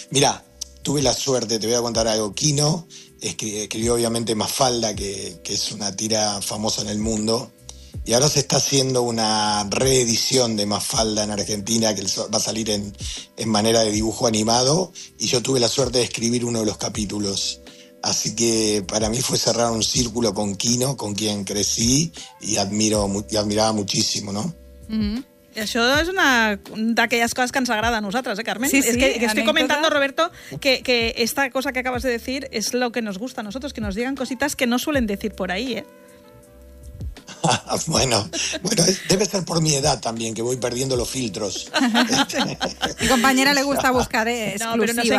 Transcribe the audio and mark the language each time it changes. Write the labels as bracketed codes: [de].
[es] Mira, tuve la suerte, te voy a contar algo. Kino escribió obviamente Mafalda, que es una tira famosa en el mundo, y ahora se está haciendo una reedición de Mafalda en Argentina, que va a salir en manera de dibujo animado, y yo tuve la suerte de escribir uno de los capítulos. Así que para mí fue cerrar un círculo con Kino, con quien crecí y admiraba muchísimo, ¿no? [ca] I això és una d'aquelles coses que ens agrada a nosaltres, Carmen. Sí, És que [es] estoy comentando, anécdota. Roberto, que esta cosa que acabas de decir es lo que nos gusta a nosotros, que nos digan cositas que no suelen decir por ahí, ¿eh? Bueno, debe ser por mi edad también, que voy perdiendo los filtros. Mi compañera le gusta buscar No, pero nos exclusivas